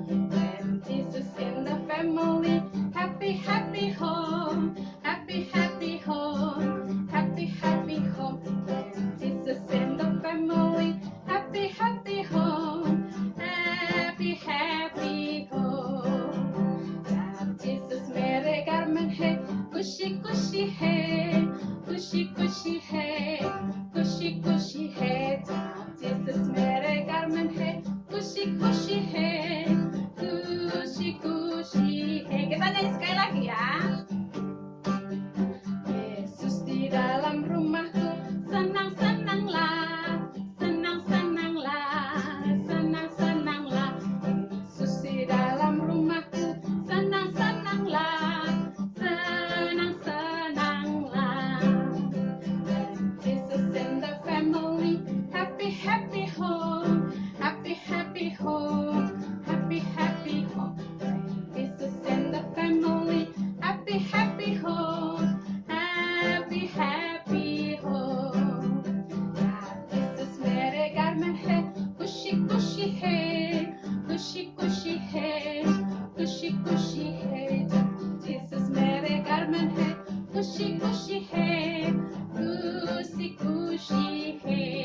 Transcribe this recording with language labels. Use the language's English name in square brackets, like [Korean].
[English] When Jesus in the family, happy, happy home, happy, happy home, happy, happy home. When Jesus in the family, happy, happy home, happy, happy home. [Hindi] Jab Jesus mere घर में है, खुशी खुशी है, खुशी खुशी है, खुशी खुशी है. Jab Jesus mere घर में है, खुशी खुशी है, खुशी खुशी है. [Indonesian] Kita nyanyi sekali lagi ya. Yesus di dalam rumahku, senang-senanglah, senang-senanglah, senang-senanglah. Yesus di dalam rumahku, senang-senanglah, senang-senanglah. [English] Jesus in the family, happy, happy home, happy, happy home, happy, happy home. Jesus in the family, happy, happy home, happy, happy home. [Hindi] Jesus mere घर में है, खुशी खुशी है, खुशी खुशी है, खुशी खुशी है. Jesus mere घर में है, खुशी खुशी है, खुशी खुशी है.